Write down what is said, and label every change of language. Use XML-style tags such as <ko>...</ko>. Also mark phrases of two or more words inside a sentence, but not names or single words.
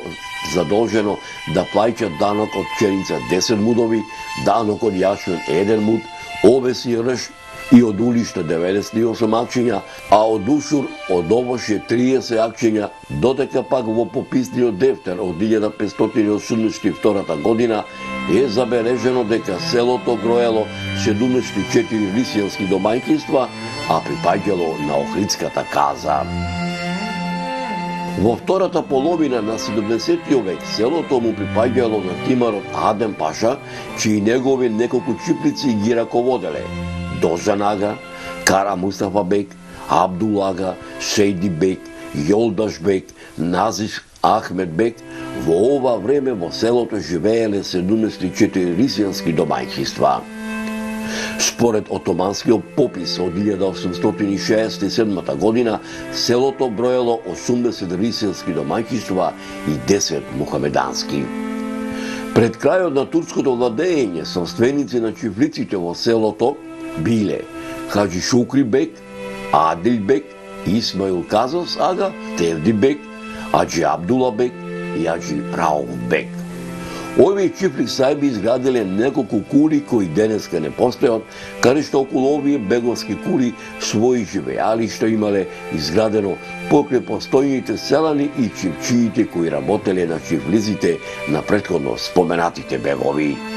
<mk>задолжено да плаќа данок од пченица 10 мудови, данок од јашмен 1 муд, овес и рж и од улишта 98 акчиња, а од ушур од овоше 30 акчиња, додека пак во пописниот дефтер од 1582 година е забележено дека селото броело 74 рисјански домаќинства, а припаѓало на Охридската каза. Во втората половина на 70 век селото му припаѓало на тимарот Адем Паша, чии негови неколку чиплици ги раководеле Дозан Ага, Кара Мустафа бек, Абдул Ага, Сейди бек, Јолдаш бек, Назиф Ахмед бек. Во ова време во селото живееле 74 рисјански домаќинства. Според отоманскиот попис од 1867 година, селото броело 80 рисјански домаќинства и 10 мухамедански. Пред крајот на турското владење, собственици на чифлиците во селото биле Хаджи Шукри бек, Адилбек, Исмаил Казас ага, Тевдибек, Аджи Абдулабек и Аджи Рауфбек. Овие чифли сајби изградиле неколку кули кои денеска не постојат, каде што околу овие беговски кули своји живеалишта имале изградено покрај постојните селани и чифчиите кои работеле на чифлизите на претходно споменатите бегови.</mk>